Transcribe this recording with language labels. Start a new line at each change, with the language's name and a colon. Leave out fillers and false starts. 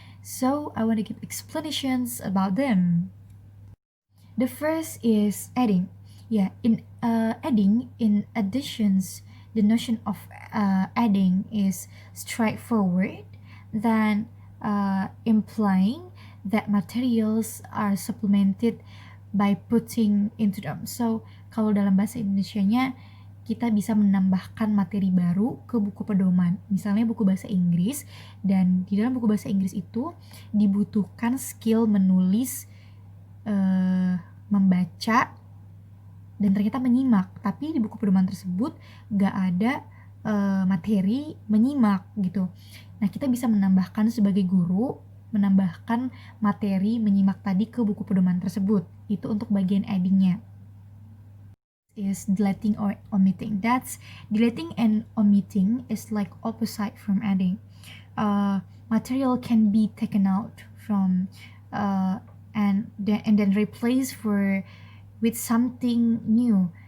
English: So I want to give explanations about them. The first is adding. Yeah, in adding, in additions, the notion of adding is straightforward, then implying that materials are supplemented by putting into them.
Indonesian: So, kalau dalam bahasa Indonesianya, kita bisa menambahkan materi baru ke buku pedoman. Misalnya buku bahasa Inggris, dan di dalam buku bahasa Inggris itu dibutuhkan skill menulis, membaca, dan ternyata menyimak. Tapi di buku pedoman tersebut gak ada materi menyimak gitu. Nah, kita bisa menambahkan sebagai guru, menambahkan materi menyimak tadi ke buku pedoman tersebut. Itu untuk bagian adding-nya.
English: is deleting or omitting. That's deleting and omitting is like opposite from adding. Material can be taken out from and then replaced with something new.